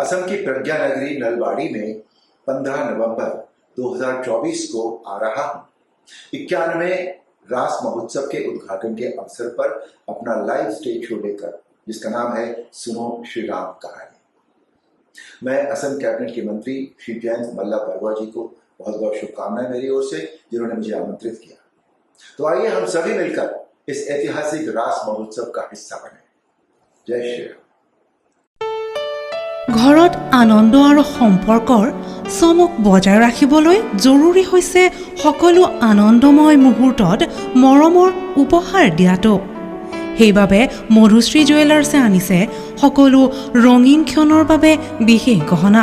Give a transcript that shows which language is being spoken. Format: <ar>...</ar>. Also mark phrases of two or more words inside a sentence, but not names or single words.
<hi>असम की प्रज्ञा नगरी नलबाड़ी में 15 नवंबर 2024 को आ रहा हूं 91वें रास महोत्सव के उद्घाटन के अवसर पर अपना</hi> <en>live stage show</en> <hi>लेकर, जिसका नाम है सुनो श्री राम कहानी। मैं असम कैबिनेट के मंत्री श्री जयंत मल्ला बरुआ जी को बहुत बहुत शुभकामनाएं मेरी ओर से, जिन्होंने मुझे आमंत्रित किया। तो आइए हम सभी मिलकर इस ऐतिहासिक रास महोत्सव का हिस्सा बने। जय श्री राम।</hi> <as>ঘৰত আনন্দ আৰু সম্পৰ্কৰ চমক বজাই ৰাখিবলৈ জৰুৰী হৈছে সকলো আনন্দময় মুহূৰ্তত মৰমৰ উপহাৰ দিয়াটো। সেইবাবে মধুশ্ৰী জুৱেলাৰ্ছে আনিছে সকলো ৰঙীন ক্ষণৰ বাবে বিশেষ গহনা।</as>